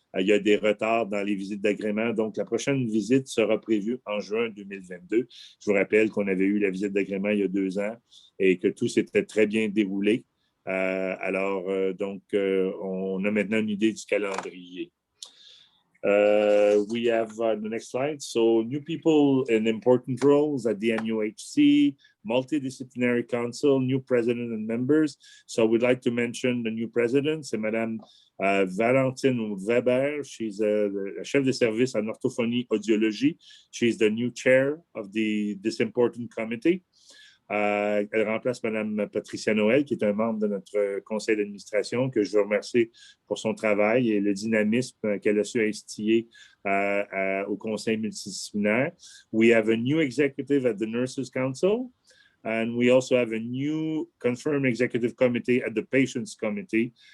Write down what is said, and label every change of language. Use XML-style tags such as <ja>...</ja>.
<fr>Il y a des retards dans les visites d'agrément. Donc, la prochaine visite sera prévue en juin 2022. Je vous rappelle qu'on avait eu la visite d'agrément il y a 2 ans et que tout s'était très bien déroulé. Donc, on a maintenant une idée du calendrier.</fr> <en>We have the next slide. So new people in important roles at the MUHC, multidisciplinary council, new president and members. So we'd like to mention the new president.</en> <fr>C'est Madame Valentine Weber.</fr> <en>She's the</en> <fr>chef de service en orthophonie audiologie.</fr> <en>She's the new chair of this important committee.</en> <fr>Elle remplace Mme Patricia Noël, qui est un membre de notre conseil d'administration, que je veux remercier pour son travail et le dynamisme qu'elle a su instiller au conseil multidisciplinaire.</fr> <en>We have a new executive at the Nurses Council, and we also have a new confirmed executive committee at the Patients Committee.</en>